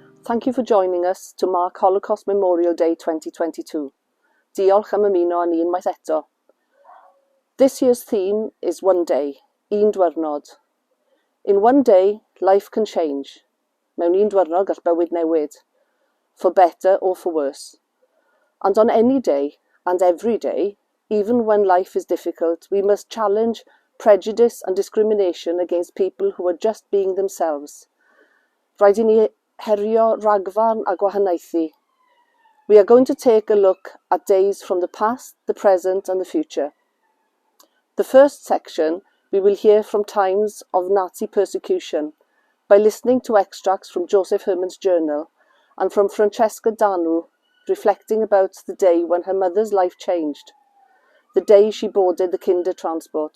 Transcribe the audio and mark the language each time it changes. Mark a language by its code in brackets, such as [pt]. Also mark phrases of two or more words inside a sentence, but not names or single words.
[en] Thank you for joining us to mark Holocaust Memorial Day 2022. [cy] Diolch am ymuno â ni unwaith eto. [en] This year's theme is One Day, [cy] Un Diwrnod. [en] In one day, life can change. [cy] Mewn un diwrnod gall bywyd newid, [en] for better or for worse. And on any day, and every day, even when life is difficult, we must challenge prejudice and discrimination against people who are just being themselves. [cy] Rhaid I ni herio ragfarn a gwahaniaethu. [en] We are going to take a look at days from the past, the present and the future. The first section, we will hear from times of Nazi persecution by listening to extracts from Josef Herman's journal and from Francesca Danu reflecting about the day when her mother's life changed, the day she boarded the kinder transport.